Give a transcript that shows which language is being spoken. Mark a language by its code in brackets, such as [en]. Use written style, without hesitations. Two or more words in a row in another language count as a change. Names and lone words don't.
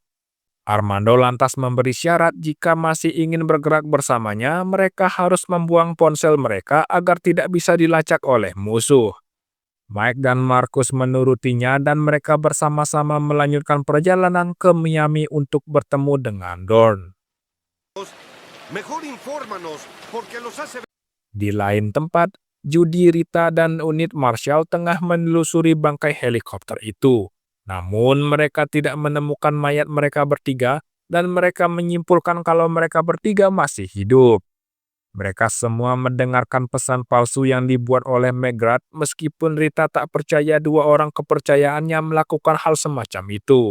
[id] Armando lantas memberi syarat jika masih ingin bergerak bersamanya, mereka harus membuang ponsel mereka agar tidak bisa dilacak oleh musuh. Mike dan Markus menurutinya dan mereka bersama-sama melanjutkan perjalanan ke Miami untuk bertemu dengan Dorn. [es] Mejor infórmanos, porque los hace... [id] Di lain tempat, Judy, Rita, dan unit Marshall tengah menelusuri bangkai helikopter itu. Namun mereka tidak menemukan mayat mereka bertiga dan mereka menyimpulkan kalau mereka bertiga masih hidup. Mereka semua mendengarkan pesan palsu yang dibuat oleh Megrad meskipun Rita tak percaya dua orang kepercayaannya melakukan hal semacam itu.